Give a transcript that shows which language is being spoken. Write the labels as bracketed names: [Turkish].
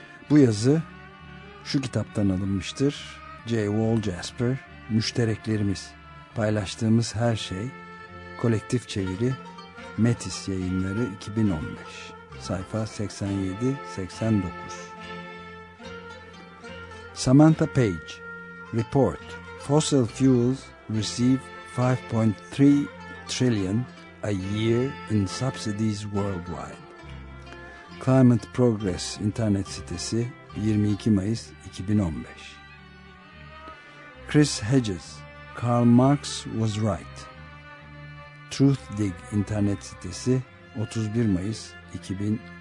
[Turkish] Bu yazı şu kitaptan alınmıştır: J. Wall Jasper, Müştereklerimiz, Paylaştığımız Her Şey, Kolektif Çeviri, Metis Yayınları, 2015, sayfa 87-89. [English] Samantha Page, Report, Fossil Fuels Receive $5.3 trillion a year in subsidies worldwide. [Turkish] Climate Progress internet sitesi, 22 Mayıs 2015. Chris Hedges, [English] Karl Marx Was Right. [Turkish] Truth Dig internet sitesi, 31 Mayıs 2015.